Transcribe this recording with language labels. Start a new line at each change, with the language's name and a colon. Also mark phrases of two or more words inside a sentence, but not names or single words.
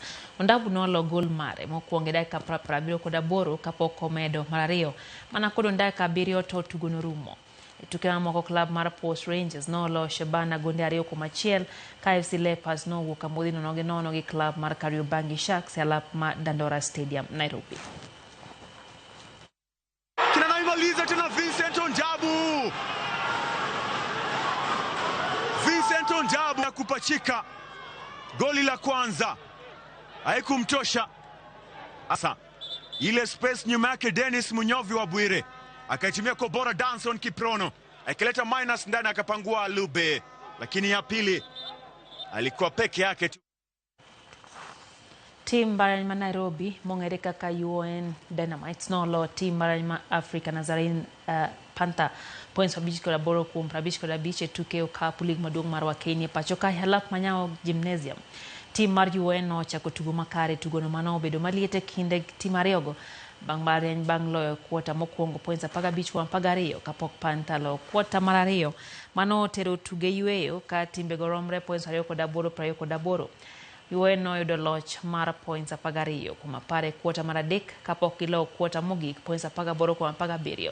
Luo (Kenya and Tanzania): Ondabu nolo gol mare mokwongo e dakika 78 kapok omedo mar 2 mana kod dakika 7 to tugo norumo. E tuke mamoko klab mar Post Rangers nolo Shabana gonde 2-1 ka FC Leopards nowuok amodhi 0-0 gi klab mar Kariobangi Sharks e lap ma Dandora Stadium Nairobi.
Swahili: Kinanaimaliza tena Vincent Ondabu. Vincent Ondabu na kupachika goli la kwanza haikumtosha. Asa ile space nyuma yake Dennis Munyovi wa Bwire akaitumia kwa bora Danson Kiprono akileta minus ndani akapangua Lube, lakini ya pili alikuwa peke yake tu.
Luo (Kenya and Tanzania): Team Baranyma Nairobi mong'ere kaka UN Dynamites nolo team Baranyma Africa Nazarene Panther points 5 kuom 55 e tuke okapu lig maduong' mar Kenya pachoka halap Manyawa Gymnasium. Team mar UN nochako tugo makare, tugono mano obedo maliet e kinde team ariyogo bang' loyo kuota mokwongo points 15 kuom 12 kapok Panther lo kuota mar 2 mano tero tuge yueyo ka timbego romre points 28 UN noyudo loch mar points 12 kuom 10 kuota mar 3 kapok gilo kuota mogik points 18 kuom 17.